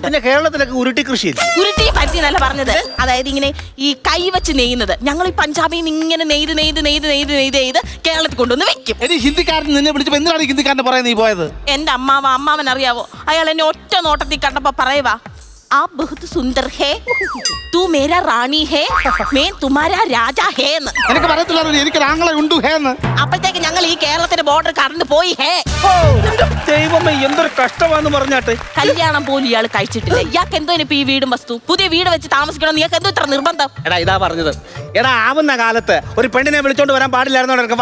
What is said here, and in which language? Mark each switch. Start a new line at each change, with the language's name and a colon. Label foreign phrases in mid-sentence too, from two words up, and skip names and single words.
Malayalam: പിന്നെ കേരളത്തിലൊക്കെ ഉരുട്ടി കൃഷി. ഉരുട്ടി പരുത്തി എന്നല്ല പറഞ്ഞത്. അതായത് ഇങ്ങനെ ഈ കൈ വെച്ച് നെയ്യുന്നത്. ഞങ്ങൾ ഈ പഞ്ചാബിൽ നിന്ന് ഇങ്ങനെ നെയ്ത് കേരളത്തിൽ കൊണ്ടുവന്ന് വെക്കും. ഹിന്ദിക്കാരൻ നിന്നെ വിളിച്ചപ്പോ എന്തിനാണ് ഹിന്ദിക്കാരനെ പറയാൻ നീ പോയത്? എന്റെ അമ്മാവൻ അറിയാവോ, അയാൾ എന്നെ ഒറ്റ നോട്ടത്തിൽ കണ്ടപ്പോ പറയുവാ,
Hindi: आप बहुत सुंदर है, तू मेरा रानी है, मैं तुम्हारा राजा है എന്ന്.
Malayalam: എനിക്ക് പറയത്തില്ലായിരുന്നു എനിക്ക് ആങ്ങളെ ഉണ്ട് ഹേ എന്ന്. അപ്പോഴത്തേക്ക് ഞങ്ങൾ ഈ കേരളത്തിന്റെ ബോർഡർ കടന്നു പോയി. ഹേ ദൈവമേ, എന്തൊരു കഷ്ടമാണെന്ന് പറഞ്ഞാട്ടെ. കല്യാണം പോലും ഇയാൾ കഴിച്ചിട്ടില്ല. ഇയാൾക്ക് എന്തോ ഇപ്പൊ ഈ വീടും വസ്തു, പുതിയ വീട് വെച്ച് താമസിക്കണം. നിങ്ങൾക്ക് എന്തോ ഇത്ര നിർബന്ധം? എടാ ഇതാ പറഞ്ഞത്. എടാ ആവുന്ന കാലത്ത് ഒരു പെണ്ണിനെ വിളിച്ചോണ്ട് വരാൻ പാടില്ലായിരുന്നു.